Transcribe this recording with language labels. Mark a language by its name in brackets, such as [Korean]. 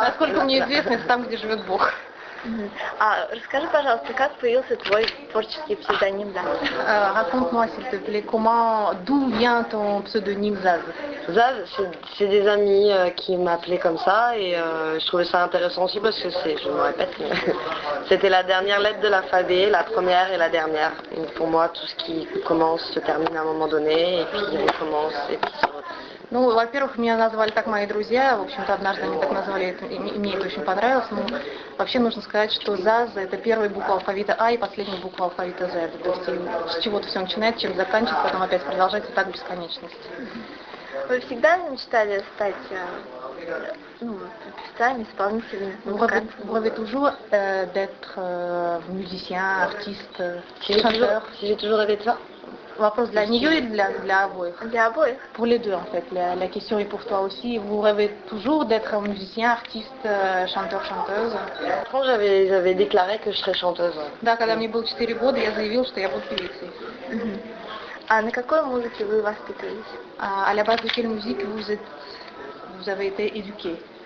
[Russian] Насколько мне известно, это там, где живет Бог. Расскажи, пожалуйста, как появился твой творческий псевдоним Заз? [French] Raconte-moi, s'il te plaît, d'où vient ton pseudonyme Zaz? Zaz, c'est des amis qui m'appelaient comme ça et je trouvais ça intéressant aussi parce que je me répète, mais c'était la dernière lettre de l'alphabet, la première et la dernière. Donc pour moi, tout ce qui commence se termine à un moment donné et puis il recommence et puis se reprend. [Russian] Ну, во-первых, меня назвали так мои друзья, в общем-то, однажды они так назвали, и мне это очень понравилось, но вообще нужно сказать, что ЗАЗ — это первая буква алфавита А и последняя буква алфавита З, то есть с чего-то все начинается, чем заканчивается, потом опять продолжается так бесконечность. Вы всегда мечтали стать певцами, исполнителями, музыкантами? [French] Vous rêvez toujours d'être musicien, artiste, Si chanteur? j'ai toujours rêvé de ça. [Russian] Вопрос для нее или для обоих? Для обоих. [French] Pour les deux, en fait. La question est pour toi aussi. Vous rêvez toujours d'être un musicien, artiste, chanteur, chanteuse? Quand j'avais déclaré que je serais chanteuse. [Russian] Да, когда мне было 4 года, я заявила, что я буду певицей. А на какой музыке вы воспитывались? [French] À la base de quelle musique vous avez été éduquée?